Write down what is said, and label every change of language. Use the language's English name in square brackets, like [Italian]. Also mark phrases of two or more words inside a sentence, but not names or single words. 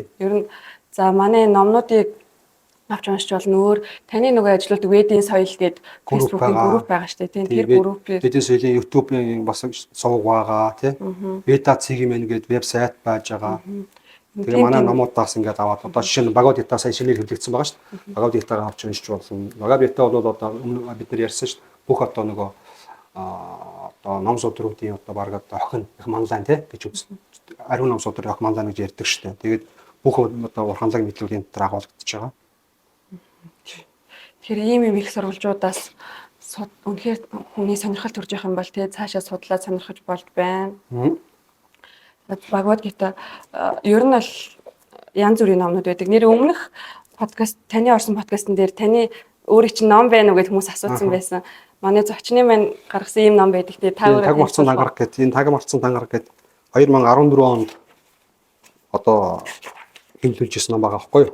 [Mongolian] Ер нь за манай номнуудыг авч уншиж болно. Өөр таны нөгөө ажилладаг Ведийн соёл гэдэг Facebook-ийн групп байгаа шүү дээ. Тэр группээр Ведийн соёлын YouTube-ийн бас сувг байгаа тий. Veda Cigmen гэдэг вебсайт байж байгаа. Тэгээ манай номуудаас ингээд аваад одоо жишээ нь Bhagavad-gita сая шинээр хэвлэгдсэн байгаа шүү дээ. Bhagavad-gita-г авч уншиж болно. Bhagavad-gita бол одоо өмнө бид нар ярьсан шүү дээ. Бүх одоо нөгөө одоо ном судруудын одоо баг одоо охин их манлайн тий гэж үзсэн. Ариун ном судрын охин манлайн гэж ярьдаг шүү дээ. Тэгээд бүх одоо урхамлаг мэдлүүдийн дотор агуулгдчихж байгаа. Тэгэхээр ийм их сурвалжуудаас үнэхээр хүний сонирхол төрж явах юм бол тий цаашаа судлаад сонирхож болж байна. Bhagavad-gita ер нь бол янз бүрийн номнууд байдаг. Нэр өмнөх подкаст таны орсон подкастн дээр таны өөрийн чинь ном байна уу гэж хүмүүс асуусан байсан. Манай зочны маань гаргасан ийм ном байдаг. Тэгээ та өөрөө таг марцсан тангараг гэдэг. Энэ таг марцсан тангараг гэдэг 2014 онд одоо хэмжүүлжсэн ном байгаа байхгүй юу?